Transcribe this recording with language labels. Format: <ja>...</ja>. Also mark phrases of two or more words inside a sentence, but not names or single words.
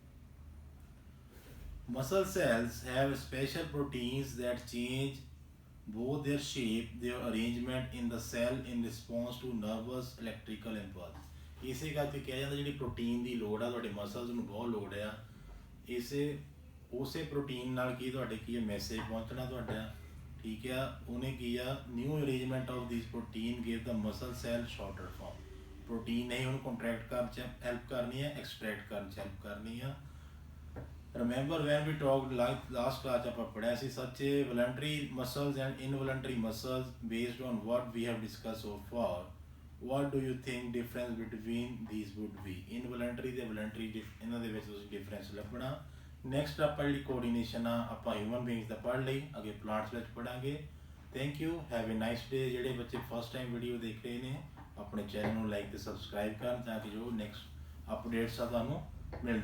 <en>Muscle cells have special proteins that change both their shape, their arrangement in the cell in response to nervous electrical impulse।</en> <pa>ਇਸੇ ਕਰਕੇ ਕਿਹਾ ਜਾਂਦਾ ਜਿਹੜੀ ਪ੍ਰੋਟੀਨ ਦੀ ਲੋੜ ਆ ਤੁਹਾਡੇ ਮਸਲਸ ਨੂੰ ਬਹੁਤ ਲੋੜ ਆ, ਉਸੇ ਪ੍ਰੋਟੀਨ ਨਾਲ ਕੀ ਤੁਹਾਡੇ ਕੀ ਹੈ ਮੈਸੇਜ ਪਹੁੰਚਣਾ ਤੁਹਾਡਾ। ਠੀਕ ਆ, ਉਹਨੇ ਕੀ ਆ</pa> <en>new arrangement of this protein give the muscle cell shorter form.</en> <pa>ਪ੍ਰੋਟੀਨ ਨੇ ਉਹਨੂੰ ਕੰਟਰੈਕਟ ਕਰਨ 'ਚ ਹੈਲਪ ਕਰਨੀ ਹੈ, ਐਕਸਟ੍ਰੈਕਟ ਕਰਨ 'ਚ ਹੈਲਪ ਕਰਨੀ ਆ।</pa> <en>Remember when we talked last class</en> <pa>ਆਪਾਂ ਪੜ੍ਹਿਆ ਸੀ</pa> <en>such a voluntary muscles and involuntary muscles based on what we have discussed so far। What do you think difference between these would be?</en> <pa>Involuntary ਤੇ voluntary ਇਹਨਾਂ ਦੇ ਵਿੱਚ ਤੁਸੀਂ difference ਲੱਭਣਾ। ਨੈਕਸਟ ਆਪਾਂ ਜਿਹੜੀ ਕੋਆਰਡੀਨੇਸ਼ਨ ਆ ਆਪਾਂ</pa> <en>human beings</en> <pa>ਦਾ ਪੜ੍ਹ ਲਈ, ਅੱਗੇ ਪਲਾਂਟਸ ਵਿੱਚ ਪੜ੍ਹਾਂਗੇ।</pa> <en>thank you, have a nice day.</en> <pa>ਜਿਹੜੇ ਬੱਚੇ</pa> <en>first time</en> <pa>ਵੀਡੀਓ ਦੇਖ ਰਹੇ ਨੇ ਆਪਣੇ ਚੈਨਲ ਨੂੰ ਲਾਈਕ ਤੇ ਸਬਸਕ੍ਰਾਈਬ ਕਰਨ ਤਾਂ ਕਿ ਜੋ</pa> <en>next updates</en> <pa>ਆ ਤੁਹਾਨੂੰ ਮਿਲਦੇ</pa>